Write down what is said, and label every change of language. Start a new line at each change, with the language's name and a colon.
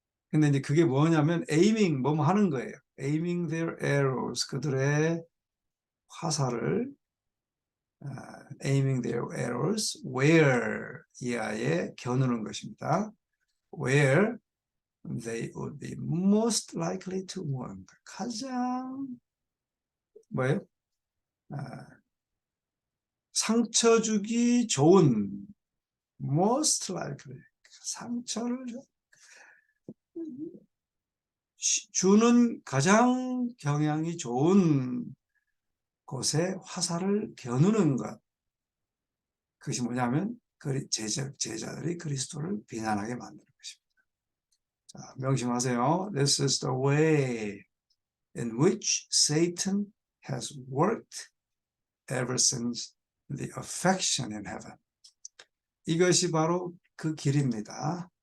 Korean: 근데 이제 그게 뭐냐면
English: aiming,
Korean: 뭐 하는 거예요.
English: Aiming their arrows.
Korean: 그들의 화살을
English: aiming their arrows where
Korean: 이하에 겨누는 것입니다.
English: Where they would be most likely to wound.
Korean: 가장 뭐예요? 상처 주기 좋은
English: most likely
Korean: 상처를 주는 가장 경향이 좋은 곳에 화살을 겨누는 것. 그것이 뭐냐면 제자들이 그리스도를 비난하게 만드는 것입니다. 자, 명심하세요.
English: This is the way in which Satan has worked ever since the affection in heaven.
Korean: 이것이 바로 그 길입니다.